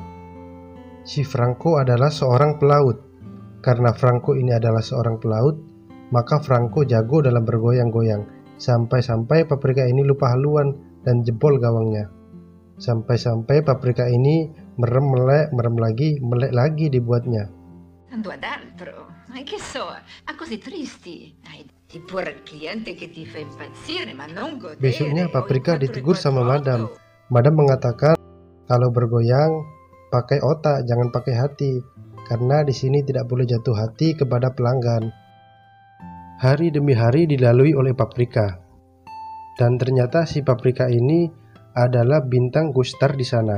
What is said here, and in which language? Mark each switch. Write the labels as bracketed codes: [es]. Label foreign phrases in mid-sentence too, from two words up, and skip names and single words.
[id] Si Franco adalah seorang pelaut. Karena Franco ini adalah seorang pelaut, maka Franco jago dalam bergoyang-goyang, sampai-sampai Paprika ini lupa haluan dan jebol gawangnya. Sampai-sampai Paprika ini merem melek lagi dibuatnya. [it] Andando ad altro. Ma che so, a cose tristi. Hai tipo il cliente che ti fa impazzire, ma non godere. [id] Besoknya Paprika ditegur sama Madam. Madam mengatakan kalau bergoyang pakai otak, jangan pakai hati, karena di sini tidak boleh jatuh hati kepada pelanggan. Hari demi hari dilalui oleh Paprika, dan ternyata si Paprika ini adalah bintang gustar di sana.